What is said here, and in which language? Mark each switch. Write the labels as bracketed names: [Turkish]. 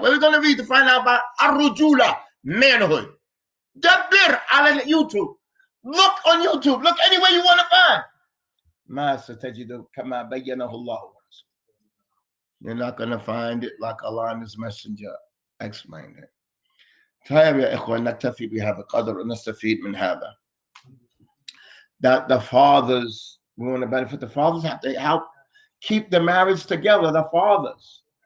[English] Where are we going to read to find out about ar-rujula, manhood? [Arabic] Dabbir ala YouTube. [English] Look on YouTube. Look anywhere you want to find. [Arabic] Ma satajidu kama bayyanahu Allah. [English] You're not going to find it like Allah and His Messenger explained it. [Arabic] طيب يا إخوة نكتفي بهذا القدر ونستفيد من هذا. [English] That the fathers, we want to benefit the fathers, have to help keep the marriage together, the fathers.